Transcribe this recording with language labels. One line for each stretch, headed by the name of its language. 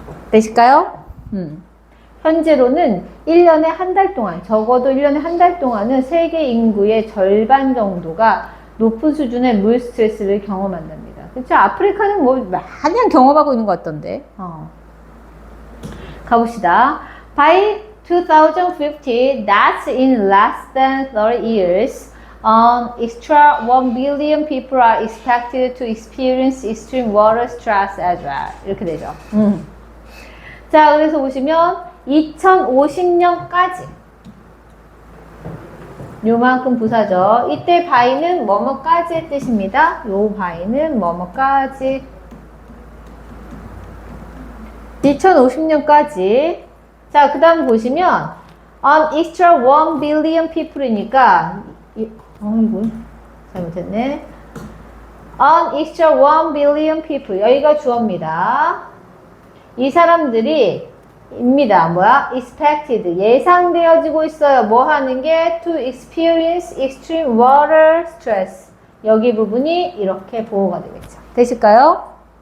Korean: 되실까요? 현재로는 1년에 한 달 동안, 적어도 1년에 한 달 동안은 세계 인구의 절반 정도가 높은 수준의 물 스트레스를 경험한답니다. 그렇죠? 아프리카는 마냥 경험하고 있는 것 같던데. 가봅시다.
English: By 2050, that's in less than 30 years, an extra 1 billion people are expected to experience extreme water stress as well.
Korean: 이렇게 되죠. 자, 그래서 보시면 2050년까지 요만큼 부사죠. 이때 by는 뭐뭐까지의 뜻입니다. 요 by는 뭐뭐까지 2050년까지. 자, 그 다음 보시면
English: an extra 1 billion people
Korean: 이니까 이거 잘못했네.
English: an extra 1 billion people
Korean: 여기가 주어입니다. 이 사람들이 입니다. expected 예상되어지고 있어요. 뭐 하는 게
English: to experience extreme water stress
Korean: 여기 부분이 이렇게 보호가 되겠죠. 되실까요?